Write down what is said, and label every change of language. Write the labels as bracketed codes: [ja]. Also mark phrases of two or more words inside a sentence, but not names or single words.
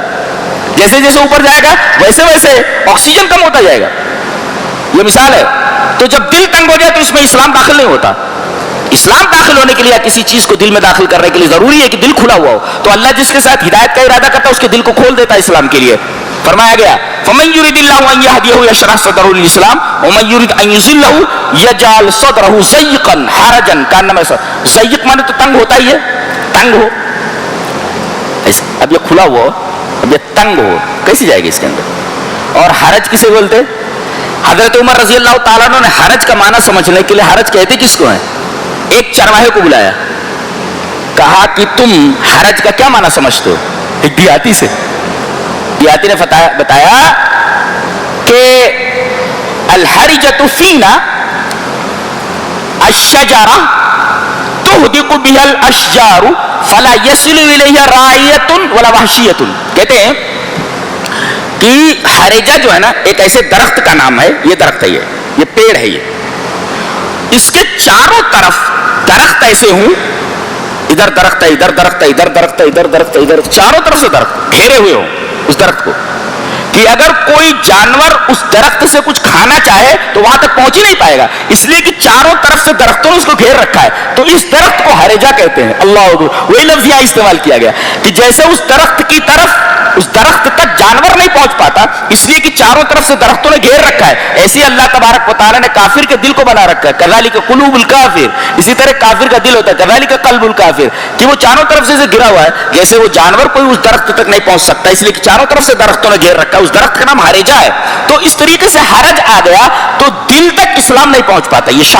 [hi] जैसे जैसे ऊपर जाएगा वैसे वैसे ऑक्सीजन कम होता जाएगा, ये मिसाल है। तो जब दिल तंग हो जाए तो इसमें इस्लाम दाखिल नहीं होता। इस्लाम दाखिल होने के लिए या किसी चीज को दिल में दाखिल करने के लिए जरूरी है कि दिल खुला हुआ हो। तो अल्लाह जिसके साथ हिदायत का इरादा करता है उसके दिल को खोल देता है इस्लाम के लिए। फरमाया गया [ar] فمن يرد الله أن يهديه يشرح صدره للإسلام ومن يرد أن يضله يجعل صدره ضيقا حرجا كأنما [hi] ज़य्यक़ माने तो तंग होता ही है, तंग हो ऐसे। अब ये खुला हुआ, अब ये तंग हो, कैसे जाएगी इसके अंदर? और हरज किसे बोलते? हजरत उमर [ar] رضي الله تعالى عنه [hi] ने हरज का माना समझने के लिए, हरज कहते किसको है, एक चरवाहे को बुलाया, कहा कि तुम हरज का क्या माना समझते हो? एक दियाती से, दियाती ने बताया कि [ar] الحرجة فينا الشجرة تحدق بها الأشجار فلا يصل إليها راعية ولا وحشية. [hi] कहते हैं कि हरेजा जो है ना एक ऐसे दरख्त का नाम है, ये दरख्त है, ये पेड़ है, ये इसके चारों तरफ दरख्त ऐसे हूं, इधर दरख्त है, इधर दरख्त है, इधर दरख्त है, इधर दरख्त है, इधर चारों तरफ से दरख्त घेरे हुए हो उस दरख्त को, कि अगर कोई जानवर उस दरख्त से कुछ खाना चाहे तो वहां तक पहुंच ही नहीं पाएगा, इसलिए कि चारों तरफ से दरख्तों ने उसको घेर रखा है। तो इस दरख्त को हरेजा कहते हैं। अल्लाह, वही लफ्ज यहां इस्तेमाल किया गया कि जैसे उस दरख्त की तरफ, उस दरख्त तक जानवर नहीं पहुंच पाता, इसलिए कि चारों तरफ से दरख्तों ने घेर रखा है। ऐसे अल्लाह तबारक व तआला ने काफिर के दिल को बना रखा है। [ar] كذلك قلوب الكافر, [hi] इसी तरह काफिर का दिल होता है [ar] كذلك قلب الكافر, [hi] कि वो चारों तरफ से घिरा हुआ है। जैसे वो जानवर कोई उस दरख्त तक नहीं पहुंच सकता, इसलिए कि चारों तरफ से दरख्तों ने घेर रखा है। उस दरख्त का नाम हरेजा है। तो इस तरीके से हरज आ गया तो दिल तक इस्लाम नहीं पहुंच पाता।